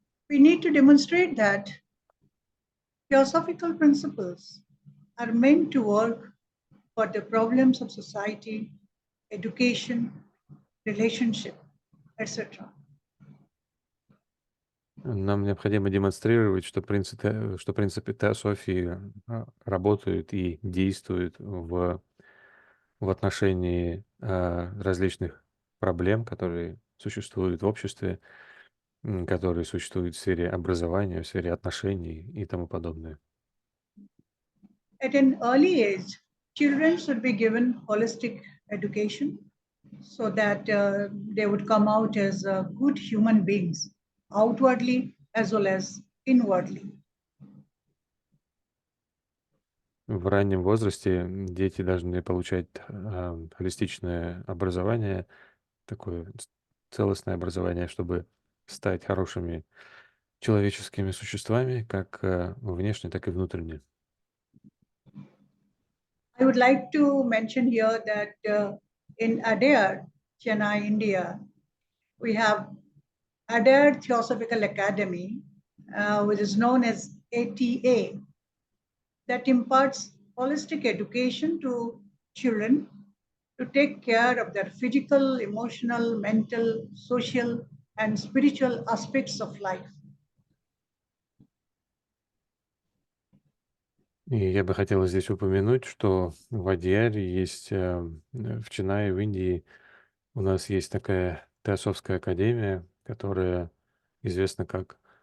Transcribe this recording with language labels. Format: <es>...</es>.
<en>We need to demonstrate that theosophical principles are meant to work for the problems of society, education, relationship, etc.</en> <ru>Нам необходимо демонстрировать, что принципы теософии работают и действуют в отношении различных проблем, которые существуют в обществе, которые существуют в сфере образования, в сфере отношений и тому подобное.</ru> <en>At an early age, children should be given holistic education so that they would come out as good human beings, outwardly as well as inwardly.</en> <ru>В раннем возрасте дети должны получать холистичное образование, такое целостное образование, чтобы стать хорошими человеческими существами, как внешне, так и внутренне.</ru> <en>I would like to mention here that in Adair, Chennai, India, we have Adair Theosophical Academy, which is known as ATA, that imparts holistic education to children to take care of their physical, emotional, mental, social, and spiritual aspects of life.</en> <ru>И я бы хотел здесь упомянуть, что в Адьяре есть, в Ченае, в Индии, у нас есть такая Теософская академия, которая известна как</ru>